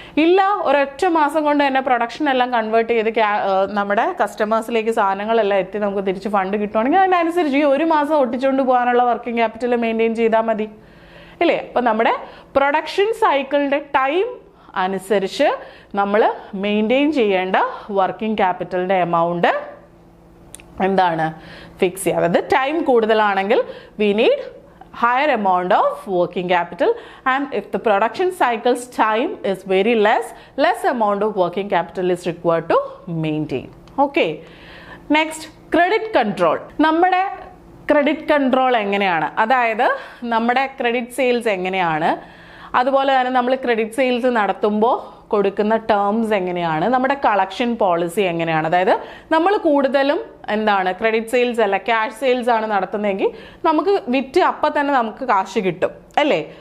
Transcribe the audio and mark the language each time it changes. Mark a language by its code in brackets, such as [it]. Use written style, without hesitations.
[ml] ഇല്ല, ഒരൊറ്റ മാസം കൊണ്ട് തന്നെ പ്രൊഡക്ഷൻ എല്ലാം കൺവേർട്ട് ചെയ്ത് നമ്മുടെ കസ്റ്റമേഴ്സിലേക്ക് സാധനങ്ങളെല്ലാം എത്തി നമുക്ക് തിരിച്ച് ഫണ്ട് കിട്ടുവാണെങ്കിൽ അതിനനുസരിച്ച് ഈ 1 മാസം ഒട്ടിച്ചുകൊണ്ട് പോകാനുള്ള വർക്കിംഗ് ക്യാപിറ്റൽ മെയിൻറ്റെയിൻ ചെയ്താൽ മതി ഇല്ലേ? അപ്പോൾ നമ്മുടെ പ്രൊഡക്ഷൻ സൈക്കിളിൻ്റെ ടൈം അനുസരിച്ച് നമ്മൾ മെയിൻറ്റെയിൻ ചെയ്യേണ്ട വർക്കിംഗ് ക്യാപിറ്റലിൻ്റെ എമൗണ്ട് എന്താണ്? ഫിക്സ് ചെയ്യുക. അതായത് ടൈം കൂടുതലാണെങ്കിൽ [en] We need higher amount of working capital, and if the production cycle's time is very less amount of working capital is required to maintain. Okay, next credit control. [ml] നമ്മുടെ credit control എങ്ങനെയാണ്, അതായത് നമ്മുടെ credit sales എങ്ങനെയാണ്, അതുപോലെ തന്നെ നമ്മൾ credit sales നടത്തുമ്പോൾ കൊടുക്കുന്ന ടേംസ് എങ്ങനെയാണ്, നമ്മുടെ കളക്ഷൻ പോളിസി എങ്ങനെയാണ്. അതായത് നമ്മൾ കൂടുതലും എന്താണ് ക്രെഡിറ്റ് സെയിൽസ് അല്ല ക്യാഷ് സെയിൽസ് ആണ് നടത്തുന്നതെങ്കിൽ നമുക്ക് വിറ്റ് അപ്പം തന്നെ നമുക്ക് കാശ് കിട്ടും അല്ലേ.